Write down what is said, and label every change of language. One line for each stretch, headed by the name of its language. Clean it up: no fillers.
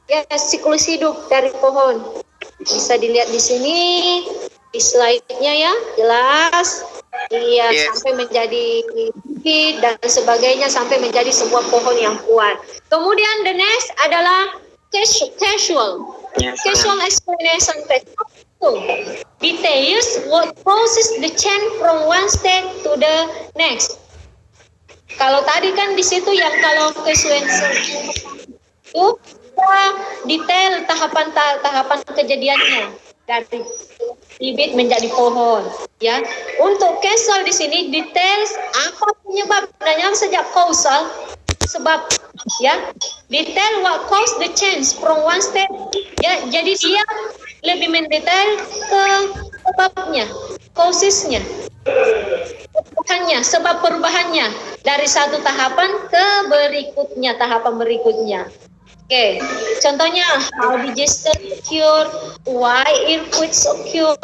Indonesian: Ya, siklus hidup dari pohon. Bisa dilihat di sini di slide-nya ya, jelas. Iya, yes. Sampai menjadi bibit dan sebagainya sampai menjadi sebuah pohon yang kuat. Kemudian the next adalah casual.
English: Yes, casual explanation text. Details what causes the change from one state to the next.
Indonesian: Kalau tadi kan di situ yang kalau sequential itu detail tahapan kejadiannya dari bibit menjadi pohon, ya. Untuk causal di sini details apa penyebabnya sejak causal sebab, ya.
English: Detail what cause the change from one state, ya.
Indonesian: Jadi dia lebih mendetail ke sebabnya, causesnya, sebab perubahannya dari satu tahapan ke berikutnya, tahapan berikutnya. Oke, contohnya
English: how disaster occur, why earthquakes occur,